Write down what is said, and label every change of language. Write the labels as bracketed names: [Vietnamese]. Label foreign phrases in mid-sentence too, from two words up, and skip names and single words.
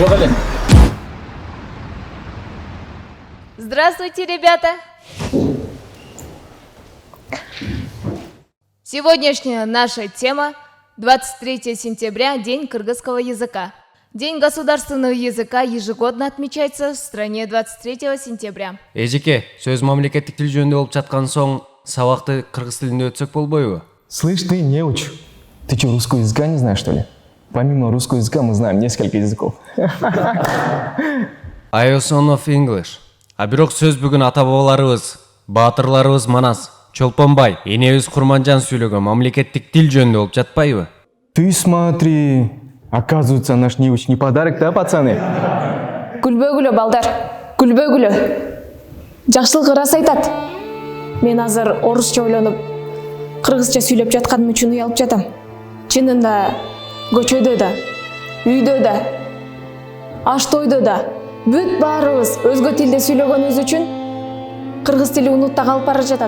[Russian] Здравствуйте, ребята! Сегодняшняя наша тема – 23 сентября, День кыргызского языка. День государственного языка ежегодно отмечается в стране 23 сентября. [Kyrgyz] Эжеке, сөз мамлекеттик тил жөнүндө болуп жаткан соң сабакты кыргыз тилинде өтсөк болбойбу? [Russian] Слышь, ты не учь. Ты что, русского языка не знаешь, что ли? Помимо русского языка мы знаем несколько языков. [English] I also know English. [Kyrgyz] А бирок сөз бүгүн ата бабаларыбыз, баатырларыбыз Манас, Чолпонбай, энебиз Курманжан сүйлөгөн мамлекеттик тил жөнүндө болуп жатпайбы? [Russian] Ты смотри. Оказывается, наш неуч не подарок, да, пацаны? [Kyrgyz] Күлбөгүлө балдар, күлбөгүлө. Жакшылык ырас айтат. Мен азыр орусча ойлонуп, кыргызча сүйлөп жатканым үчүн уялып жатам. Чынында көчөдө да, үйдө да, аш тойдо да бүт баарыбыз өзгө тилде сүйлөгөнүбүз үчүн кыргыз тили унутта калып бара жатат.